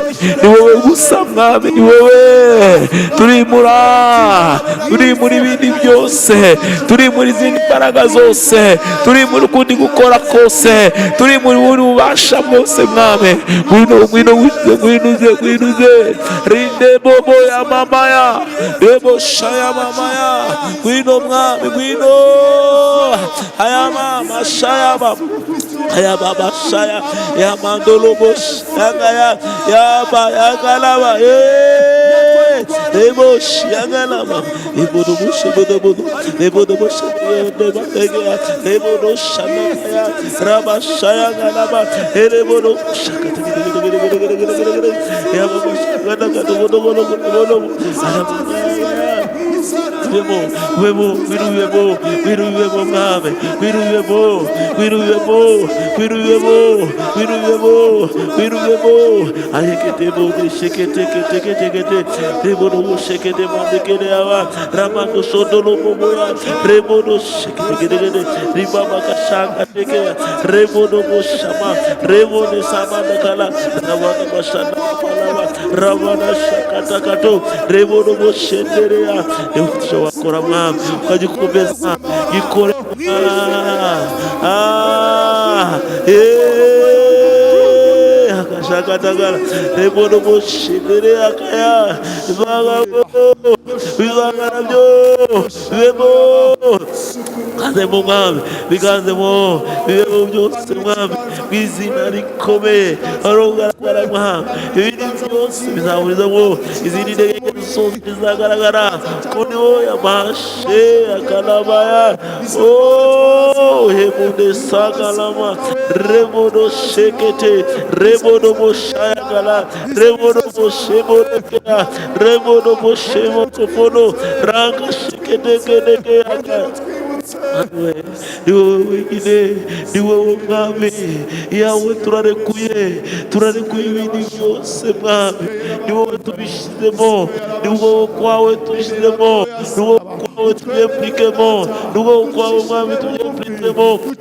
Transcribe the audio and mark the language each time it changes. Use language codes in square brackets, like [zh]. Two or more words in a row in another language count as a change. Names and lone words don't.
[rw] Ni wowe gusa mwami, ni wowe turi muri ibindi byose, turi muri izindi mbaraga zose, turi muri kundi gukora kose, turi muri ububasha bwose mwami, ngwinuze rinde bobo ya mama ya rebo shaya mama ya ngwino mwami, ngwino aya mama shaya baba, aya baba shaya ya mandolo bosh ya ba ya galaba rebo shaya galaba ibodo bosh ibodo bosh rebo shaya raba shaya galaba rebo shakata ya baba shakata wiruyemo mwami, wiruyemo ayeketemo shekete rebono shekete mandekele awa ramando sodolo moya rebono shekete ribaba kashanga tekea rebono moshama rebono samanda kala ravana bashana palava ravana shakata kato rebono moshenderea eukisho wakora mwami ukajikomeza ikore akashakatagala rebono moshenderea akaya bizangana byo bibemo kanzemo mwami, biganzemo bibemo byose mwami, bizina rikomeye arogaragara mwami, ibindi byose bizaburizamo, izindi ndege zose zizagaragara kundi wo yamashe akalabaya hemunde sakalama remodo shekete remodo moshayagala remodo moshemodekea remodo moshemotofono ranga shekete kedeke yaka ni wowe wenyine, ni wowe mwami. Yawe turarekuye ibindi byose mwami, ni wowe tubishyizemo, ni wowe kwawe tubishyizemo, ni wowe kwawe tubyemplikemo, ni wowe kwawe mwami tubyemplikemo.